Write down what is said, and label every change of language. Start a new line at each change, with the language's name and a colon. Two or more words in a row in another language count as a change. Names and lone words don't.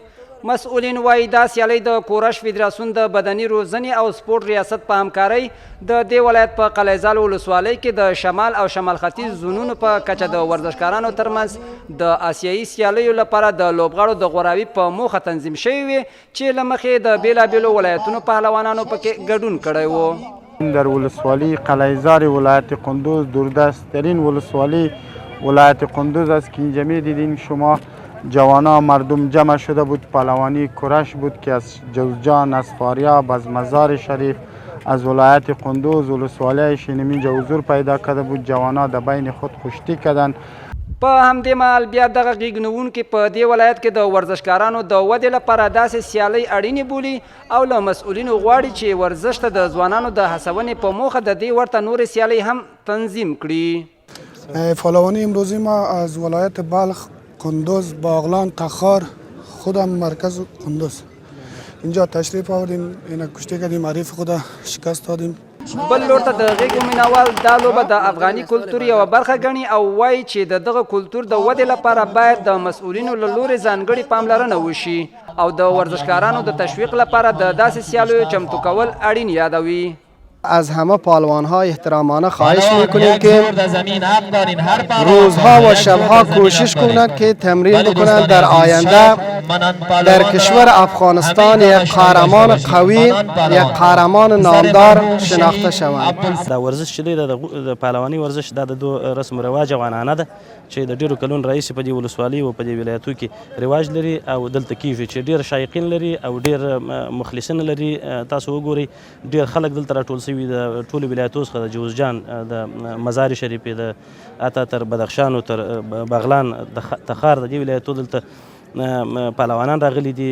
Pashto: مسؤلین وایي دا سیالۍ د کورش فدراسیون د بدني روزنې او سپورټ ریاست په همکارۍ د دې ولایت په قلیزال ولسوالۍ کې د شمال او شمال ختیځ زونونو په کچه د ورزشکارانو ترمنځ د آسیایي سیالیو لپاره د لوبغاړو د غوراوي په موخه تنظیم شوې وي چې له مخې د بیلابیلو ولایتونو پهلوانانو پکې ګډون کړی و.
Persian: در ولسوالی قلیزار ولایت قندوز دوردست ترین ولسوالی ولایت قندوز است که اینجا می‌دیدین شما جوانا مردم جمع شده بود. پهلوانی کرش بود که از جوزجان، از فاریاب، از مزار شریف، از ولایت قندوز ولسوالی شینم اینجا حضور پیدا کرده بود. جوانا در بین خود کشتی کردند.
Pashto: په همدې مهال بیا دغه غېږ نیونکي په دې ولایت کې د ورزشکارانو د ودې لپاره داسې سیالۍ اړینې بولي او له مسؤلینو غواړي چې ورزش ته د ځوانانو د هڅونې په موخه د دې ورته نورې سیالۍ هم تنظیم کړي.
Persian: پهلوانی امروزی ما از ولایت بلخ، قندوز، باغلان، تخار، خودم مرکز قندوز اینجا تشریف آوردیم. این کشتی کردیم، حریف خود شکست دادیم.
Pashto: بل لور ته د غېږو مینوال دا لوبه د افغاني کلتور یوه برخه ګڼي او وایي چې د دغه کلتور د ودې لپاره باید د مسؤلینو له لورې ځانګړې پاملرنه وشي او د ورزشکارانو د تشویق لپاره د داسې سیالیو چمتو کول اړین یادوي.
Persian: از همه پهلوان ها احترامانه خواهش میکنیم که روزها و شبها کوشش کنند که تمرین بکنند در آینده در کشور افغانستان یک قهرمان قوی، یک قهرمان نامدار شناخته شوند.
Pashto: دا ورزش چې دی د پهلواني ورزش دا د دو رسم و رواج او عنعنه ده چې د ډیرو کلونو راهیسې په دې ولسوالۍ او په دې ولایتو کې رواج لري او دلته کیږي چې ډیر شایقین لري او ډیر مخلصین لري. تاسو وګورئ ډیر خلک دلته راټول شوي د ټولو ولایتو څخه د جوزجان، د مزار شریف، د اته تر بدخشان او تر بغلان، تخار، د دې ولایتو دلته پهلوانان راغلي دي.